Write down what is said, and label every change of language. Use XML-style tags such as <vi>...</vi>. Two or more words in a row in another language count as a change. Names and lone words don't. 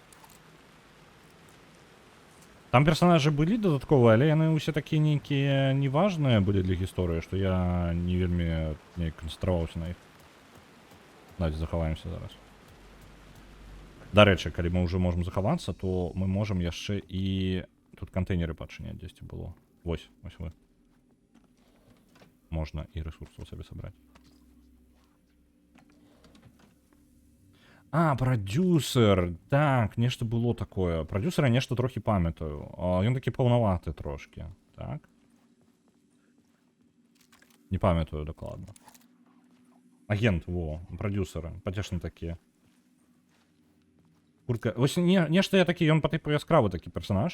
<be>Там персонажы былі дадатковыя, але яны ўсе такія нейкія неважныя былі для гісторыі, што я не вельмі неяк канцэнтраваўся на іх. Давайте захаваемся зараз. Дарэчы, калі мы ўжо можам захавацца, то мы можам яшчэ і тут</be> <ru>контейнеры подчинять, здесь было.</ru> <be>Вось вы.</be> <ru>Можно и ресурсов себе собрать.</ru> <be>А, продюсер. Так, нешта было такое. Продюсера нешта трохи памятаю. Ён такі паўнаваты трошки. Так. Не памятаю докладно. Агент, во, продюсеры. Пацешны такія. Куртка. Вось нешта я такі, ён па типу яскравы такі персонаж.</be>